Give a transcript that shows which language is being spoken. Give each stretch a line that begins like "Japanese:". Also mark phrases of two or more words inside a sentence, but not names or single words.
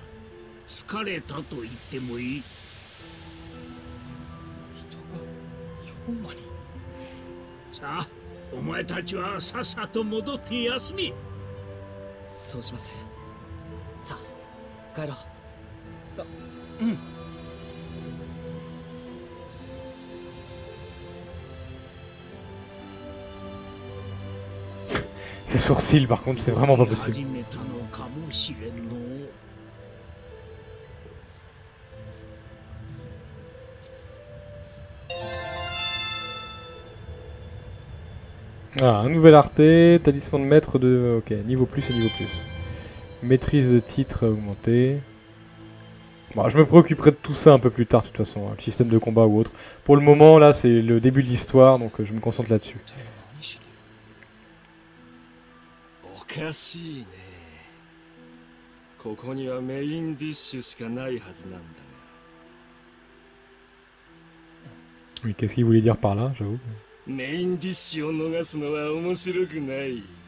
Japanese: 疲れたと言ってもいい。人が氷馬に。さあ、お前たちはさっさと戻って休め。そうします。 さあ、帰ろう。うん。
French: Ses sourcils, par contre, c'est vraiment pas possible. Ah, un nouvel arte, talisman de maître de... Ok, niveau plus et niveau plus. Maîtrise de titre augmentée. Bon, je me préoccuperai de tout ça un peu plus tard, de toute façon, hein, le système de combat ou autre. Pour le moment, là, c'est le début de l'histoire, donc je me concentre là-dessus.
Japanese: おかしいね。ここにはメインディッシュしかないはずなんだが。
French: Oui, qu'est-ce qu'il voulait dire par là, j'avoue.
Japanese: メインディッシュを逃すのは面白くない。